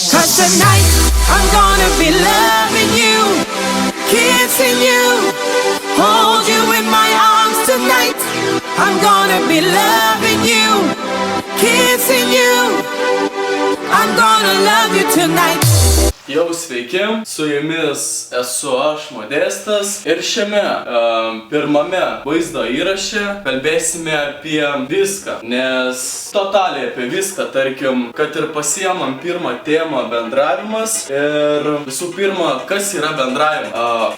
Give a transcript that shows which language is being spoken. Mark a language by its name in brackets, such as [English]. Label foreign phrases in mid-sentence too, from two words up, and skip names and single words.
[English] tonight. I'm gonna be loving you, kissing you, hold you in my arms tonight. I'm gonna be loving you, kissing you, I'm gonna love you tonight. [Lithuanian] Jau sveiki, su jumis esu aš, Modestas, ir šiame pirmame vaizdo įraše kalbėsime apie viską, nes totaliai apie viską, tarkim, kad ir pasiemam pirmą temą bendravimas ir visų pirma, kas yra bendravimas.